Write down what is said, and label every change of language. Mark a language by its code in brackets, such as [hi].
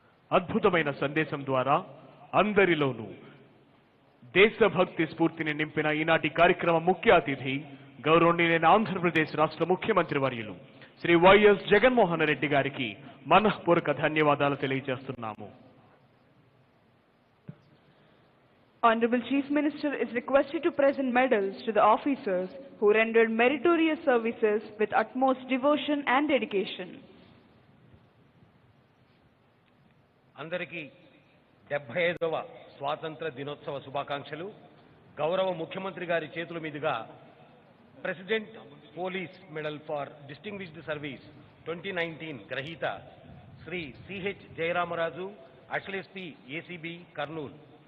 [te] అద్భుతమైన సందేశం ద్వారా అందరిలోనూ దేశభక్తి స్ఫూర్తిని నింపిన ఈనాటి కార్యక్రమ ముఖ్య అతిథి గౌరవనీయులైన ఆంధ్రప్రదేశ్ రాష్ట్ర ముఖ్యమంత్రి వర్యులు శ్రీ వైఎస్ జగన్మోహన్ రెడ్డి గారికి మనఃపూర్వక ధన్యవాదాలు తెలియజేస్తున్నాము. [en] Honorable Chief Minister is requested to present medals to the officers who rendered meritorious services with utmost devotion and dedication. [te] అందరికీ 75వ స్వాతంత్ర దినోత్సవ శుభాకాంక్షలు. గౌరవ ముఖ్యమంత్రి గారి చేతుల మీదుగా president police medal for distinguished service 2019 గ్రహీత శ్రీ సిహెచ్ జయరామరాజు, అసలెస్పీ ఏసీబీ కర్నూలు,